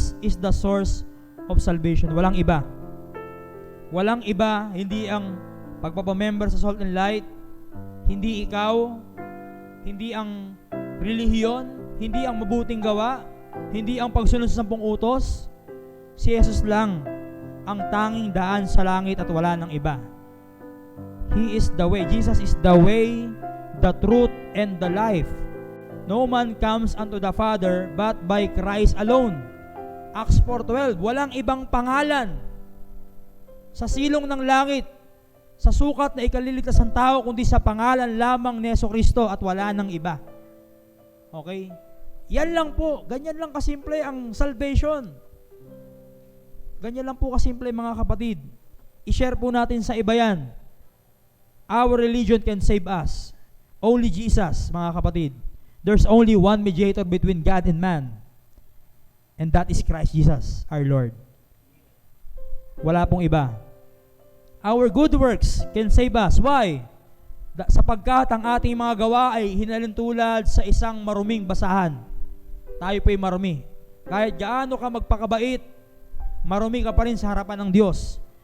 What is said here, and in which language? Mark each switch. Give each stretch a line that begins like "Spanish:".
English: Is the source of salvation.
Filipino: Walang iba. Walang iba, hindi ang pagpapamember sa Salt and Light, hindi ikaw, hindi ang relihiyon, hindi ang mabuting gawa, hindi ang pagsunod sa 10 utos. Si Jesus lang ang tanging daan sa langit at wala nang iba.
English: He is the way. Jesus is the way, the truth, and the life. No man comes unto the Father but by Christ alone. Acts 4:12.
Filipino: Walang ibang pangalan sa silong ng langit, sa sukat na ikaliligtas ng tao, kundi sa pangalan lamang ni Jesucristo at wala nang iba. Okay? Yan lang po. Ganyan lang kasimple ang salvation. Ganyan lang po kasimple, mga kapatid. I-share po natin sa iba yan.
English: Our religion can save us. Only Jesus, mga kapatid. There's only one mediator between God and man. And that is Christ Jesus, our Lord.
Filipino: Wala pong iba.
English: Our good works can save us. Why?
Filipino: Sapagkat ang ating mga gawa ay hinalintulad sa isang maruming basahan. Tayo po'y marumi. Kahit gaano ka magpakabait, marumi ka pa rin sa harapan ng Diyos.